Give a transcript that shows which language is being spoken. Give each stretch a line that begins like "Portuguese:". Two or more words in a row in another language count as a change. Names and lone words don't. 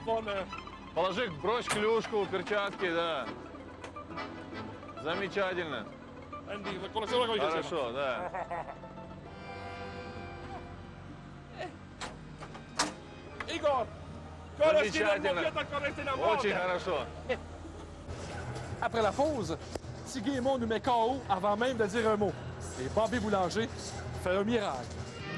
Russian: Положи, брось клюшку, перчатки, да. Замечательно. Хорошо, да. Igor! Замечательно. Очень хорошо.
French: Après la pause, Tiggy et moi nous met KO avant même de dire un mot. Et Bobby Boulanger fait un miracle.